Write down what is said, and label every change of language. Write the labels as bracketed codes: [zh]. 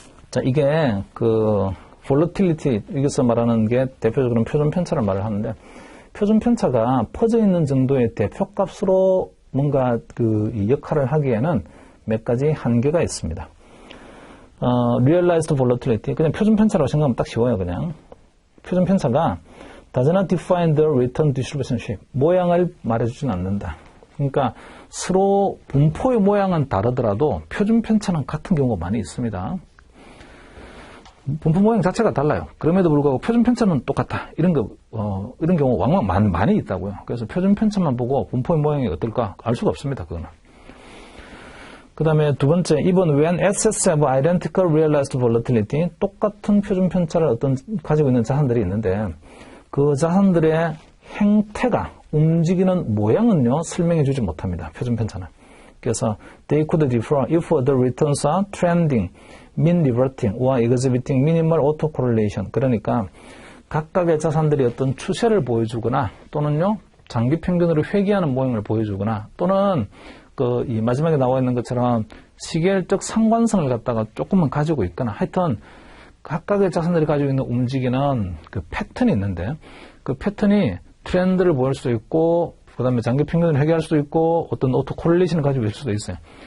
[ko] 자, 이게 volatility, 여기서 말하는 게 대표적으로 표준편차를 말을 하는데, 표준편차가 퍼져 있는 정도의 대표값으로 뭔가 이 역할을 하기에는 몇 가지 한계가 있습니다. realized volatility, 그냥 표준편차라고 생각하면 딱 쉬워요, 그냥. 표준편차가 [en] does not define the return distribution shape. [ko] 모양을 말해주진 않는다. 그러니까 서로 분포의 모양은 다르더라도 표준편차는 같은 경우가 많이 있습니다. 분포 모양 자체가 달라요. 그럼에도 불구하고 표준편차는 똑같다. 이런 경우 왕왕 많이 있다고요. 그래서 표준편차만 보고 분포의 모양이 어떨까 알 수가 없습니다. 그거는. 그 다음에 두 번째, 2번, [en] when assets have identical realized volatility, [ko] 똑같은 표준편차를 가지고 있는 자산들이 있는데, 그 자산들의 행태가, 움직이는 모양은요, 설명해 주지 못합니다. 표준편차는. 그래서, [en] they could differ if the returns are trending, mean reverting, or exhibiting minimal autocorrelation. [ko] 그러니까, 각각의 자산들이 어떤 추세를 보여주거나, 또는요, 장기 평균으로 회귀하는 모양을 보여주거나, 또는, 이 마지막에 나와 있는 것처럼 시계열적 상관성을 갖다가 조금만 가지고 있거나 하여튼 각각의 자산들이 가지고 있는 움직이는 그 패턴이 있는데 그 패턴이 트렌드를 보일 수도 있고 그 다음에 장기 평균을 회귀할 수도 있고 어떤 오토 코릴레이션을 가지고 있을 수도 있어요.